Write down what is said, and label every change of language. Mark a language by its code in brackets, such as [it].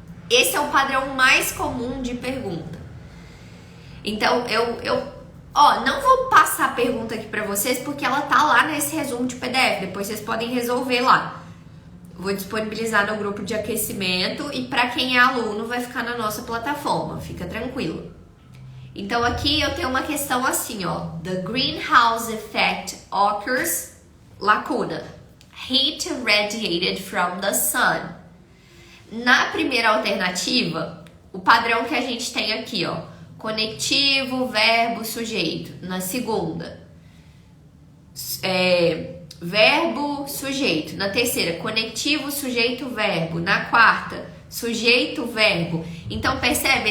[pt] Esse é o padrão mais comum de pergunta. Então, eu não vou passar a pergunta aqui para vocês porque ela tá lá nesse resumo de PDF. Depois vocês podem resolver lá. Vou disponibilizar no grupo de aquecimento e para quem é aluno vai ficar na nossa plataforma. Fica tranquilo. Então aqui eu tenho uma questão assim, ó. [en] The greenhouse effect occurs, lacuna. Heat radiated from the sun. [pt] Na primeira alternativa, o padrão que a gente tem aqui, ó. Conectivo, verbo, sujeito. Na segunda, verbo, sujeito. Na terceira, conectivo, sujeito, verbo. Na quarta, sujeito, verbo. Então, percebe?